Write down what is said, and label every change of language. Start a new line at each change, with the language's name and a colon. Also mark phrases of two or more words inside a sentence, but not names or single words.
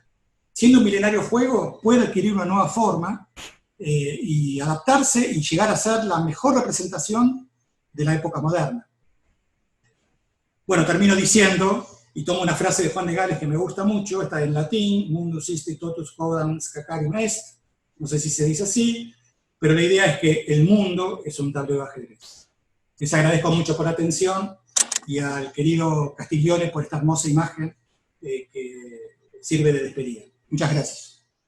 Spanish: Siendo un milenario juego, puede adquirir una nueva forma y adaptarse y llegar a ser la mejor representación de la época moderna. Bueno, termino diciendo, y tomo una frase de Juan de Gales que me gusta mucho, está en latín,
Latin: mundus isti totus quodam scacarium est,
Spanish: no sé si se dice así, pero la idea es que el mundo es un tablero de ajedrez. Les agradezco mucho por la atención y al querido Castiglione por esta hermosa imagen que sirve de despedida. Muchas gracias.